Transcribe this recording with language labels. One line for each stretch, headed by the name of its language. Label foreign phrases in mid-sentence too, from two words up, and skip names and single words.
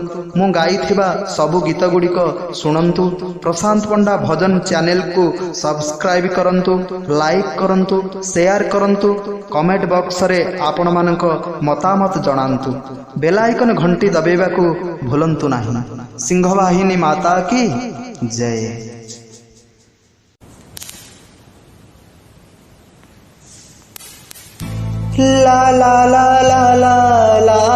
Odia: ମୁଁ ଗାଇଥିବା ସବୁ ଗୀତ ଗୁଡ଼ିକ ଶୁଣନ୍ତୁ। ପ୍ରଶାନ୍ତ ପଣ୍ଡା ଭଜନ ଚ୍ୟାନେଲ କୁ ସବସ୍କ୍ରାଇବ କରନ୍ତୁ, ଲାଇକ କରନ୍ତୁ, ସେୟାର କରନ୍ତୁ। କମେଣ୍ଟ ବକ୍ସ ରେ ଆପଣ ମାନଙ୍କ ମତାମତ ଜଣାନ୍ତୁ। ବେଲ ଆଇକନ ଘଣ୍ଟି ଦବେଇବାକୁ ଭୁଲନ୍ତୁ ନାହିଁ।
Hindi: सिंहवाहिनी माता की जय। ला ला ला ला ला ला